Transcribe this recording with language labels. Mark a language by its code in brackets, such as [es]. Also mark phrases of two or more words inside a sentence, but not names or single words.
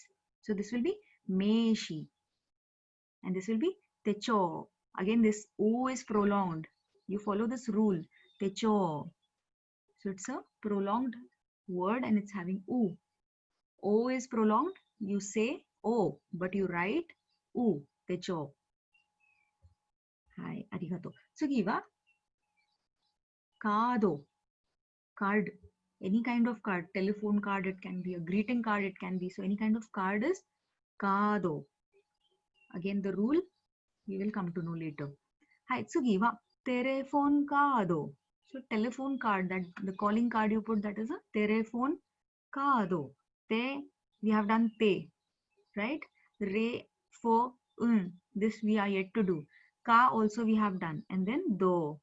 [en] So this will be Meishi. And this will be Techo. Again, this O is prolonged. You follow this rule. Techo. So it's a prolonged word and it's having U. O is prolonged. You say O, but you write U. Techo. Hi, [ja] ありがとう。次はカード. [en] Card. Any kind of card. Telephone card, it can be a greeting card, it can be. So any kind of card is kado. Again, the rule we will come to know later. [ja] はい、次はテレホンカード. [en] So telephone card, that the calling card you put, that is a telephone kado. Te, we have done te, right? Re, fo, this we are yet to do. Ka also we have done. And then do.